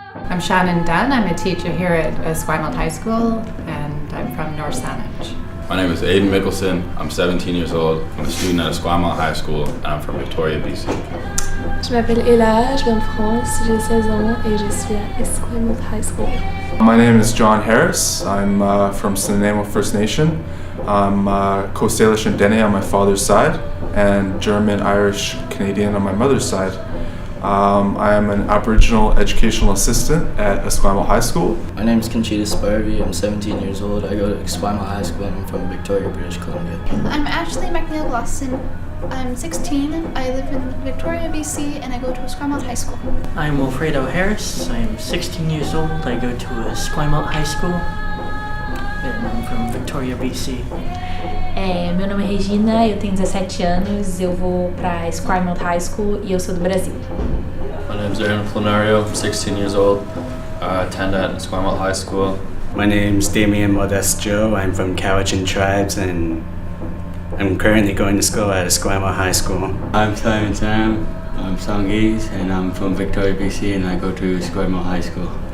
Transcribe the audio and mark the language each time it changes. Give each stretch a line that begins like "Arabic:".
English: I'm Shannon Dunn. I'm a teacher here at Tsawout High School, and I'm from North Saanich. My name is Aiden Mickelson. I'm 17 years old. I'm a student at Tsawout High School, and I'm from Victoria, BC.
French: Je m'appelle Ella, je viens de France, j'ai 16 ans et je suis à Tsawout High School.
English: My name is John Harris. I'm from Tsawout First Nation. I'm Coast Salish and Dene on my father's side, and German, Irish, Canadian on my mother's side. I am an Aboriginal educational assistant at Tsawout High School. My name is Conchita Sparvey. I'm 17 years old. I go to Tsawout High School and I'm from Victoria, British Columbia. I'm Ashley McNeil-Glosson. I'm 16. I live in Victoria, BC, and I go to Tsawout High School. I'm Wilfredo Harris. I'm 16 years old. I go to Tsawout High School, and I'm from Victoria, BC.
Portuguese: Meu nome é Regina, eu tenho 17 anos, eu vou para Tsawout High School e eu sou do Brasil.
English: My name is Aaron Planario, I'm 16 years old. I attend at Tsawout High School. My name's Damian Modesto. I'm from Cowichan Tribes and I'm currently going to school at Tsawout High School. I'm Simon Sam, I'm Songese and I'm from Victoria, BC and I go to Tsawout High School.